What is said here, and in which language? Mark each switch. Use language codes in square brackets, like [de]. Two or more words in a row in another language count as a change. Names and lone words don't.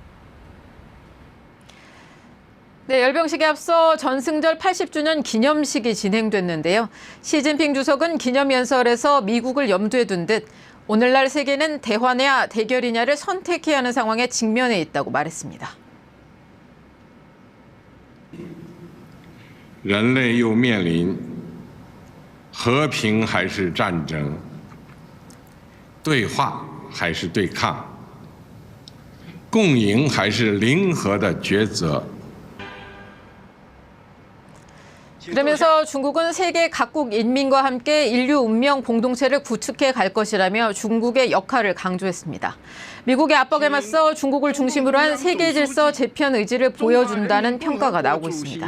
[ko] 네, 열병식에 앞서 전승절 80주년 기념식이 진행됐는데요. 시진핑 주석은 기념연설에서 미국을 염두에 둔 듯 오늘날 세계는 대화냐 대결이냐를 선택해야 하는 상황에 직면해 있다고 말했습니다. [zh] 人类又面临和平还是战争，对话还是对抗，共赢还是零和的抉择。 [ko] 그러면서 중국은 세계 각국 인민과 함께 인류 운명 공동체를 구축해 갈 것이라며 중국의 역할을 강조했습니다. 미국의 압박에 맞서 중국을 중심으로 한 세계 질서 재편 의지를 보여준다는 평가가 나오고 있습니다.